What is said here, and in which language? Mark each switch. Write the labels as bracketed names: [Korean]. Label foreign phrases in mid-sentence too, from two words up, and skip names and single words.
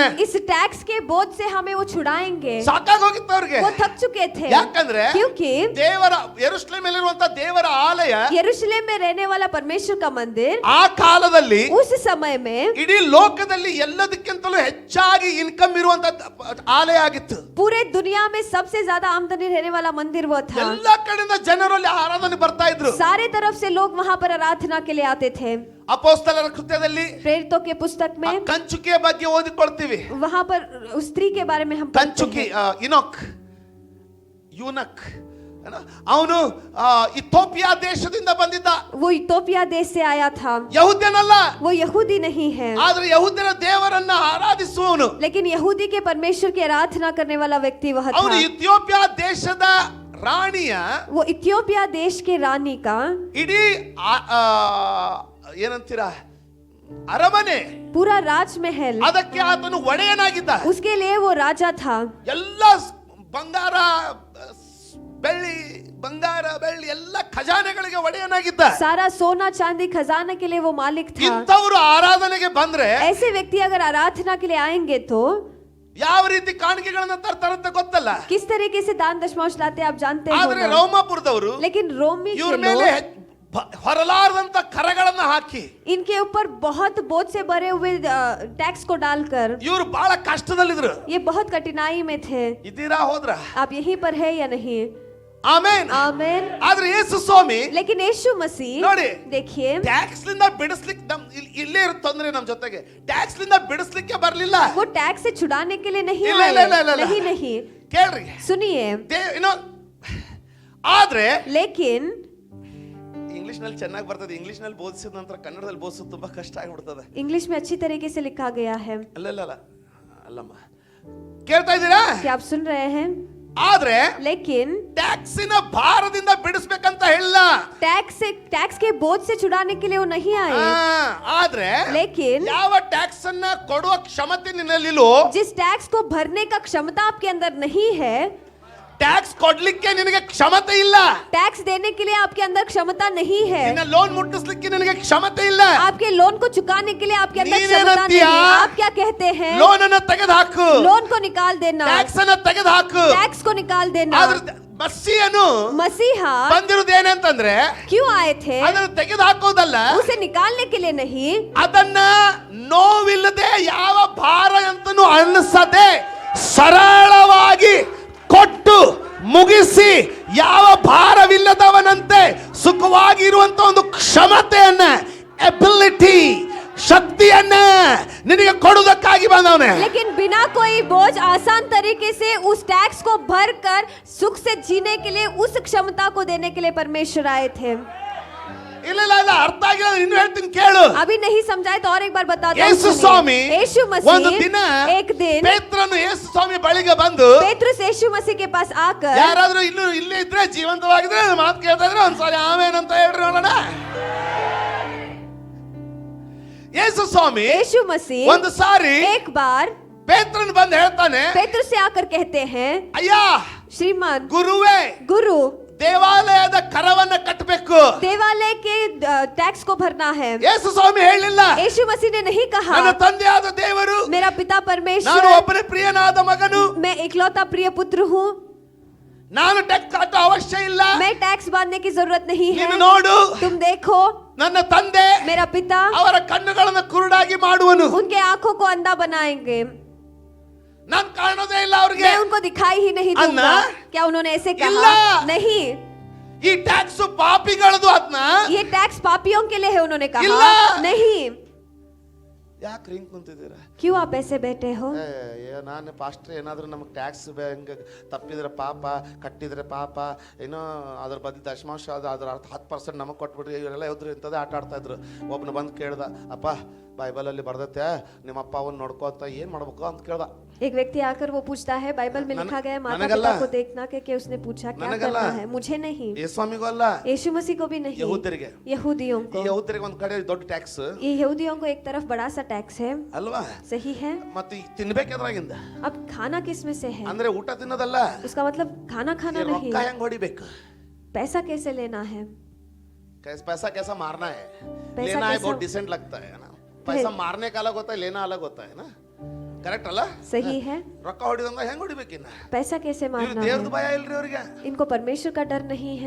[Hindi] इस टैक्स के बोझ से हमें वो छुड़ाएंगे. [Kannada] ಸಾಕಾಗೋಗಿತ್ತು ಅವ್ರಿಗೆ. [Hindi] वो थक चुके थे. [Kannada] ಯಾಕಂದ್ರೆ [Hindi] क्योंकि [Kannada] ದೇವರ ಯೆರೂಸಲೇಮಿನಲ್ಲಿರುವಂತ ದೇವರ ಆಲಯ, [Hindi] यरूशलेम में रहने वाला परमेश्वर का मंदिर [Kannada] ಆ ಕಾಲದಲ್ಲಿ [Hindi] उस समय में [Kannada] ಇಡೀ ಲೋಕದಲ್ಲಿ ಎಲ್ಲದಕ್ಕಿಂತಲೂ ಹೆಚ್ಚಾಗಿ ಇನ್ಕಮ್ ಇರುವಂತ ಆಲಯ ಆಗಿತ್ತು. [Hindi] पूरे दुनिया में सबसे ज्यादा आमदनी रहने वाला मंदिर वो था. [Kannada] ಎಲ್ಲಾ ಕಡೆಯಿಂದ ಜನರು ಅಲ್ಲಿ ಆರಾಧನೆ ಬರ್ತಾ ಇದ್ರು. [Hindi] सारे तरफ से लोग वहां पर आराधना के लिए आते थे. [Kannada] ಅಪೊಸ್ತಲರ ಕೃತ್ಯದಲ್ಲಿ [Hindi] प्रेरितों के पुस्तक में [Kannada] ಕಂಚುಕಿಯ ಬಗ್ಗೆ ಓದಿಕೊಳ್ತೀವಿ. [Hindi] वहां पर उस स्त्री के बारे में हम [Kannada] ಕಂಚುಕಿ ಯೂನಕ್ ಅವನು ಇಥಿಯೋಪಿಯಾ ದೇಶದಿಂದ ಬಂದಿದ್ದ. [Hindi] वो इथोपिया देश से आया था. [Kannada] ಯಹೂದ್ಯನಲ್ಲ, [Hindi] वो यहूदी नहीं है, [Kannada] ಆದ್ರೆ ಯಹೂದ್ಯರ ದೇವರನ್ನ ಆರಾಧಿಸುವವನು. [Hindi] लेकिन यहूदी के परमेश्वर की आराधना करने वाला व्यक्ति वह [Kannada] ಅವನು [Hindi] था. [Kannada] ಇಥಿಯೋಪಿಯಾ ದೇಶದ ರಾಣಿಯ, [Hindi] वो इथियोपिया देश के रानी का [Kannada] ಇಡೀ ಏನಂತೀರಾ ಅರಮನೆ, [Hindi] पूरा राजमहल, [Kannada] ಅದಕ್ಕೆ ಆತನು ಒಡೆಯನಾಗಿದ್ದ. [Hindi] उसके लिए वो राजा था. [Kannada] ಎಲ್ಲ ಬಂಗಾರ ಬೆಳ್ಳಿ ಎಲ್ಲ ಖಜಾನೆಗಳಿಗೆ ಒಡೆಯನಾಗಿದ್ದ. [Hindi] सारा सोना चांदी खजाना के लिए वो मालिक था. [Kannada] ಇಂಥವರು ಆರಾಧನೆಗೆ ಬಂದ್ರೆ [Hindi] ऐसे व्यक्ति अगर आराधना के लिए आएंगे तो [Kannada] ಯಾವ ರೀತಿ ಕಾಣಿಕೆಗಳನ್ನ ತರ್ತಾರಂತ ಗೊತ್ತಲ್ಲ. [Hindi] किस तरीके से दान दशमांश लाते आप जानते [Kannada] ಆದ್ರೆ [Hindi] हो. [Kannada] ರೋಮಾಪುರದವರು [Hindi] लेकिन रोमी [Kannada] ಇವ್ರ [Hindi] के [Kannada] ಮೇಲೆ [Hindi] लोग [Kannada] ಹೊರಲಾರದಂತ ಕರಗಳನ್ನ ಹಾಕಿ [Hindi] इनके ऊपर बहुत बोझ से भरे हुए टैक्स को डालकर [Kannada] ಇವರು ಬಹಳ ಕಷ್ಟದಲ್ಲಿದ್ರು. [Hindi] ये बहुत कठिनाई में थे. [Kannada] ಇದ್ದೀರಾ ಹೋದ್ರ? [Hindi] आप यहीं पर है या नहीं? [Kannada] ಆಮೆನ್. [Hindi] आमेन. [Kannada] ಆದ್ರೆ ಯೇಸು ಸ್ವಾಮಿ [Hindi] लेकिन यीशु मसीह [Kannada] ನೋಡಿ, [Hindi] देखिए [Kannada] ಟ್ಯಾಕ್ಸ್ ಲಿಂದ ಬಿಡಿಸ್ಲಿಕ್ಕೆ ಇಲ್ಲೇ ಇರೋ ತೊಂದ್ರೆ ನಮ್ ಜೊತೆಗೆ. ಟ್ಯಾಕ್ಸ್ ಲಿಂದ ಬಿಡಿಸ್ಲಿಕ್ಕೆ ಬರ್ಲಿಲ್ಲ. [Hindi] वो टैक्स से छुड़ाने के लिए नहीं [Kannada] ಇಲ್ಲ, [Hindi] आए. [Kannada] ಇಲ್ಲ, ಇಲ್ಲ, ಇಲ್ಲ, ಇಲ್ಲ. [Hindi] नहीं नहीं [Kannada] ಕೇಳ್ರಿ, [Hindi] सुनिए. [Kannada] ಆದ್ರೆ [Hindi] लेकिन [Kannada] ಇಂಗ್ಲಿಷ್ ನಲ್ಲಿ ಚೆನ್ನಾಗಿ ಬರ್ತದೆ. ಇಂಗ್ಲಿಷ್ ನಲ್ಲಿ ಬೋಧಿಸಿದ ನಂತರ ಕನ್ನಡದಲ್ಲಿ ಬೋಧಿಸೋದು ತುಂಬಾ ಕಷ್ಟ ಆಗ್ಬಿಡ್ತದೆ. [Hindi] इंग्लिश में अच्छी तरीके से लिखा गया है. [Kannada] ಅಲ್ಲಮ್ಮ, ಕೇಳ್ತಾ ಇದ್ದೀರಾ? [Hindi] क्या आप सुन रहे हैं? [Kannada] ಆದ್ರೆ [Hindi] लेकिन [Kannada] ಟ್ಯಾಕ್ಸಿನ ಭಾರದಿಂದ ಬಿಡಿಸ್ಬೇಕಂತ ಹೇಳಿಲ್ಲ. [Hindi] टैक्स के बोझ से छुड़ाने के लिए वो नहीं आए. [Kannada] ಆದ್ರೆ [Hindi] लेकिन [Kannada] ಯಾವ ಟ್ಯಾಕ್ಸ್ ಅನ್ನ ಕೊಡುವ ಕ್ಷಮತೆ ನಿನ್ನಲ್ಲಿಲ್ಲೋ, [Hindi] जिस टैक्स को भरने का क्षमता आपके अंदर नहीं है, [Kannada] ಟ್ಯಾಕ್ಸ್ ಕೊಡ್ಲಿಕ್ಕೆ ನಿನಗೆ ಕ್ಷಮತೆ ಇಲ್ಲ. [Hindi] टैक्स देने के लिए आपके अंदर क्षमता नहीं है. [Kannada] ನಿನ್ನ ಲೋನ್ ಮುಟ್ಟಿಸ್ಲಿಕ್ಕೆ ನಿನಗೆ ಕ್ಷಮತೆ ಇಲ್ಲ. [Hindi] आपके लोन को चुकाने के लिए आपके अंदर क्षमता नहीं है. आप क्या कहते हैं? [Kannada] ಲೋನ್ ಅನ್ನ ತೆಗೆದುಹಾಕು, [Hindi] लोन को निकाल देना, [Kannada] ಟ್ಯಾಕ್ಸ್ ಅನ್ನ ತೆಗೆದುಹಾಕು. [Hindi] टैक्स को निकाल देना. [Kannada] ಆದ್ರೆ ಮಸ್ಸಿಯನು [Hindi] मसीहा [Kannada] ಬಂದಿರುವುದೇನಂತಂದ್ರೆ [Hindi] क्यों आए थे? [Kannada] ಅದನ್ನು ತೆಗೆದುಹಾಕೋದಲ್ಲ, [Hindi] उसे निकालने के लिए नहीं, [Kannada] ಅದನ್ನ ನೋವಿಲ್ಲದೆ ಯಾವ ಭಾರ ಅಂತನೂ ಅನ್ನಿಸದೆ ಸರಳವಾಗಿ ಕೊಟ್ಟು ಮುಗಿಸಿ ಯಾವ ಭಾರವಿಲ್ಲದವನಂತೆ ಸುಖವಾಗಿರುವಂತ ಒಂದು ಕ್ಷಮತೆಯನ್ನ, ಎಬಿಲಿಟಿ, ಶಕ್ತಿಯನ್ನ ನಿನಗೆ ಕೊಡುವುದಕ್ಕಾಗಿ ಬಂದವನೇ. [Hindi] लेकिन बिना कोई बोझ आसान तरीके से उस टैक्स को भरकर सुख से जीने के लिए उस क्षमता को देने के लिए परमेश्वर आए थे. [Kannada] ಇಲ್ಲ ಇಲ್ಲ ಇಲ್ಲ, ಅರ್ಥ ಆಗಿಲ್ಲ, ಇನ್ನು ಹೇಳ್ತೀನಿ ಕೇಳು. [Hindi] अभी नहीं समझाए तो और एक बार बताता हूं. [Kannada] ಯೇಸು ಸ್ವಾಮಿ [Hindi] यीशु [Kannada] ಒಂದು [Hindi] मसीह [Kannada] ದಿನ [Hindi] एक दिन [Kannada] ಪೇತ್ರನು ಯೇಸು ಸ್ವಾಮಿ ಬಳಿಗೆ ಬಂದು, [Hindi] पेट्रुस यीशु मसीह के पास आकर, [Kannada] ಯಾರಾದ್ರೂ ಇಲ್ಲೇ ಇದ್ರೆ ಜೀವಂತವಾಗಿದ್ರೆ ಮಾತು ಕೇಳ್ತಾ ಇದ್ರೆ ಒಂದ್ಸಾರಿ ಆಮೇನ್ ಅಂತ ಹೇಳ್ರಿ ನೋಡೋಣ. ಯೇಸು ಸ್ವಾಮಿ [Hindi] यीशु मसीह [Kannada] ಒಂದು ಸಾರಿ [Hindi] एक बार [Kannada] ಪೇತ್ರನ್ ಬಂದು ಹೇಳ್ತಾನೆ, [Hindi] पेट्रुस से आकर कहते हैं, [Kannada] ಅಯ್ಯ [Hindi] श्रीमान [Kannada] ಗುರುವೇ, [Hindi] गुरु, [Kannada] ದೇವಾಲಯದ ಕರವನ್ನ ಕಟ್ಟಬೇಕು. [Hindi] देवालय के टैक्स को भरना है. [Kannada] ಯೇಸು ಸ್ವಾಮಿ ಹೇಳಿಲ್ಲ, [Hindi] यीशु मसीह ने नहीं कहा, [Kannada] ನನ್ನ ತಂದೆಯಾದ ದೇವರು, [Hindi] मेरा पिता [Kannada] ನಾನು [Hindi] परमेश्वर, [Kannada] ಒಬ್ಬನೇ ಪ್ರಿಯನಾದ ಮಗನು, [Hindi] मैं इकलौता प्रिय पुत्र हूँ, [Kannada] ನಾನು ಟ್ಯಾಕ್ಸ್ ಕಟ್ಟೋ ಅವಶ್ಯ ಇಲ್ಲ. [Hindi] मैं टैक्स बांधने की जरूरत नहीं है. [Kannada] ನೀನು ನೋಡು, [Hindi] तुम देखो, [Kannada] ನನ್ನ ತಂದೆ [Hindi] मेरा पिता [Kannada] ಅವರ ಕಣ್ಣುಗಳನ್ನು ಕುರುಡಾಗಿ ಮಾಡುವನು. [Hindi] उनके आंखों को अंधा बनाएंगे. [Kannada] ನಾನು ಕಾಣೋದೇ ಇಲ್ಲ ಅವ್ರಿಗೆ. [Hindi] मैं उनको दिखाई ही नहीं दूंगा. क्या उन्होंने ऐसे कहा? [Kannada] इल्ला। [Hindi] नहीं, [Kannada] ಈ ಟ್ಯಾಕ್ಸ್ ಪಾಪಿಗಳದು. ಅದನ್ನ [Hindi] ये टैक्स पापियों के लिए है, उन्होंने कहा. [Kannada] इल्ला। [Hindi] नहीं. [Kannada] ಯಾಕೆ ಹಿಂಗ್ ಕುಂತಿದ್ದೀರಾ? [Hindi] क्यों आप ऐसे बैठे हो? [Kannada] ನಾನು ಪಾಸ್ಟರ್ ಏನಾದ್ರೂ ನಮಗೆ ಟ್ಯಾಕ್ಸ್ ತಪ್ಪಿದ್ರೆ ಪಾಪ, ಕಟ್ಟಿದ್ರೆ ಪಾಪ, ಏನೋ ಅದ್ರ ಬದಲು ದಶಮಾಂಶ ಅದ್ರ 10% ನಮಗೆ ಕೊಟ್ಬಿಟ್ರಿ, ಇವರೆಲ್ಲ ಹೋದ್ರು ಇಂಥದ್ದೇ ಆಟ ಆಡ್ತಾ ಇದ್ರು. ಒಬ್ನು ಬಂದು ಕೇಳ್ದ, ಅಪ್ಪ ಬೈಬಲಲ್ಲಿ ಬರ್ದತ್ತೆ ನಿಮ್ಮ ಅಪ್ಪ ಅವನ್ನ ನೋಡ್ಕೋ ಅಂತ, ಏನ್ ಮಾಡ್ಬೇಕು ಅಂತ ಕೇಳ್ದ. [Hindi] एक व्यक्ति आकर वो पूछता है, बाइबल में लिखा गया है माता [Kannada] ನನಗಲ್ಲ. [Hindi] पिता को देखना के उसने पूछा क्या [Kannada] ನನಗಲ್ಲ. [Hindi] करना है? मुझे नहीं, [Kannada] ಯೇಸ್ವಾಮಿಗೂ ಅಲ್ಲ, [Hindi] यीशु मसीह को भी नहीं, [Kannada] ಯಹೂದ್ಯರಿಗೆ. [Hindi] यहूदियों [Kannada] ಈ [Hindi] को. [Kannada] ಯಹೂದ್ಯರಿಗೆ ಒಂದ್ ಕಡೆ ದೊಡ್ಡ ಟ್ಯಾಕ್ಸ್ [Hindi] ये यहूदियों को एक तरफ बड़ा सा टैक्स है, [Kannada] ಅಲ್ವಾ? [Hindi] सही है. [Kannada] ಮತ್ತೆ ತಿನ್ಬೇಕದ್ರಾಗಿಂದ [Hindi] अब खाना किस में से है? [Kannada] ಅಂದ್ರೆ ಊಟ ತಿನ್ನೋದಲ್ಲ, [Hindi] उसका मतलब खाना खाना नहीं, [Kannada] ರೊಕ್ಕ ಹೆಂಗ್ ಹೊಡಿಬೇಕು, [Hindi] पैसा कैसे लेना है, पैसा कैसा मारना है, पैसा लेना है कैसा- बहुत डिसेंट लगता है ना. पैसा मारने का अलग होता है, लेना अलग होता है ना. [Kannada] ಕರೆಕ್ಟ್ ಅಲ್ಲ? [Hindi] सही है. [Kannada] ರೊಕ್ಕ ಹೊಡಿದಂಗ ಹೆಂಗ್ ಹೊಡಿಬೇಕಿನ್ನ? [Hindi] पैसा कैसे मारना है? [Kannada] ದೇವ್ರದ ಭಯ ಇಲ್ರಿ ಅವರಿಗೆ. [Hindi] इनको परमेश्वर का डर नहीं है.